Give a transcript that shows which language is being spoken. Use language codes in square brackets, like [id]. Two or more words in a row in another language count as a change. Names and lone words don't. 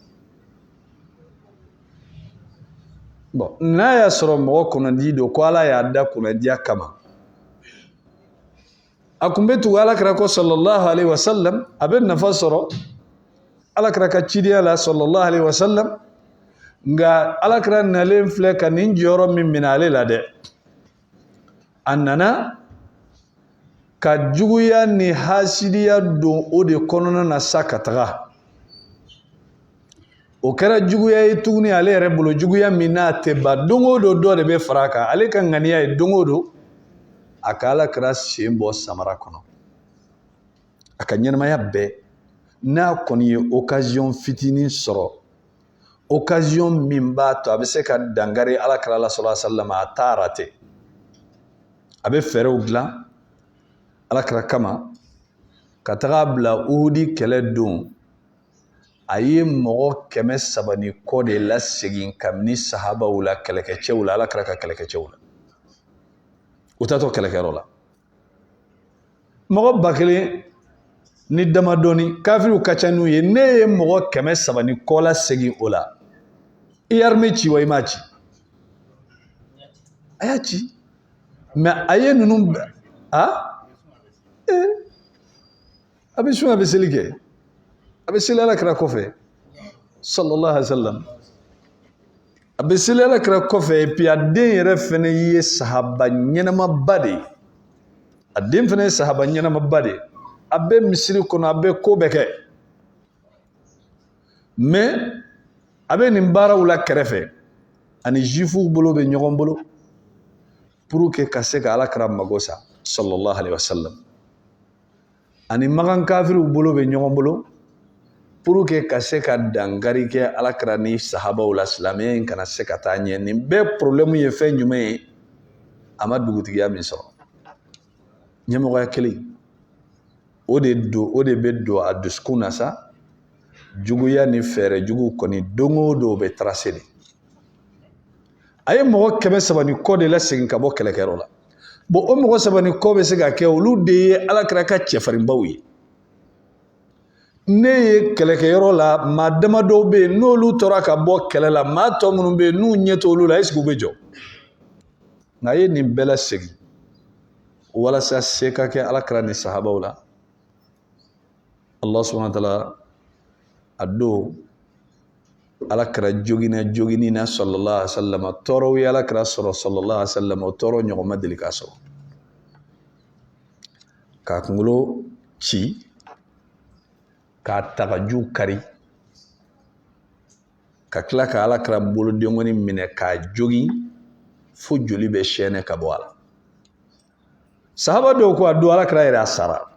[bm] bon n'a y'a sɔrɔ mɔgɔ kɔnɔdi don ko Ala y'a da kɔnɔdiya kama a kun bɛ tugu Alakira ko [ar] صلى الله عليه وسلم [bm] a bɛ nafa sɔrɔ Alakira ka cidenya la [ar] صلى الله عليه وسلم [bm] nka Alakira nalen filɛ ka nin jɔyɔrɔ min minɛ ale la dɛ a nana ka juguya ni hasidiya don o de kɔnɔna na sa ka taga o kɛra juguya ye tuguni ale yɛrɛ bolo juguya min n'a tɛ ban don o don dɔ de bɛ fara a kan ale ka ŋaniya ye don o don a ka Alakira sen bɔ samara kɔnɔ a ka ɲɛnamaya bɛɛ n'a kɔni ye occasion fitinin sɔrɔ occasion min b'a to a bɛ se ka dangari alakira la [ar] صلى الله عليه وسلم [bm] a t'a raté a bɛ fɛɛrɛw dilan alakira kama ka taga bila Uhudi kɛlɛ don a ye mɔgɔ 300 ni kɔ de lasegin kabini sahabaw la kɛlɛkɛcɛw la alakira ka kɛlɛkɛcɛw la u taatɔ kɛlɛkɛyɔrɔ la mɔgɔ 1000 ni damadɔni kafiriw ka ca n'u ye ne ye mɔgɔ 300 ni kɔ lasegin o la i ye armée ci wa i m'a ci a y'a ci mais a ye ninnu a bɛ sun a bɛ seli kɛ a bɛ seli alakira kɔfɛ [ar] صلى الله عليه وسلم [bm] a bɛ seli alakira kɔfɛ [fr] et puis [bm] a den yɛrɛ fɛnɛ ye sahaba ɲɛnamaba de ye a den fɛnɛ ye sahaba ɲɛnamaba de ye a bɛ misiri kɔnɔ a bɛ ko bɛɛ kɛ mais a bɛ nin baaraw la kɛrɛfɛ ani juifuw bolo bɛ ɲɔgɔn bolo [fr] pour que [bm] ka se ka alakira mago sa [ar] صلى الله عليه وسلم [bm] ani magan kafiriw bolo bɛ ɲɔgɔn bolo [fr] pour que [bm] ka se ka dangari kɛ alakira ni sahabaw la silamɛya in kana se ka taa ɲɛ nin bɛɛ problème ye fɛn jumɛn ye a ma dugutigiya min sɔrɔ ɲɛmɔgɔya kelen o de bɛ don a dusukun na sa juguya ni fɛɛrɛ jugu kɔni don o don bɛ tracé de a ye mɔgɔ 300 ni kɔ de lasegin ka bɔ kɛlɛkɛyɔrɔ la bon o mɔgɔ 3 ni kɔ bɛ se ka kɛ olu de ye alakira ka cɛfarinbaw ye ne ye kɛlɛkɛyɔrɔ la maa damadɔw bɛ yen n'olu tora ka bɔ kɛlɛ la maa tɔ minnu bɛ yen n'u ɲɛ t'olu la [fr] est-ce que [bm] u bɛ jɔ nka a ye nin bɛɛ lasegin walasa se ka kɛ alakira ni sahabaw la [ar] الله سبحانه وتعالى [bm] a don alakira jogini na [ar] صلى الله عليه وسلم [bm] tɔɔrɔw ye alakira sɔrɔ [ar] صلى الله عليه وسلم [bm] o tɔɔrɔ ɲɔgɔn ma deli k'a sɔrɔ k'a kunkolo ci k'a tagaju kari ka tila ka alakira bolodengɔni minɛ k'a jogi fo joli bɛ sɛɛnɛ ka bɔ a la sahaba dɔw ko a don alakira yɛrɛ a sara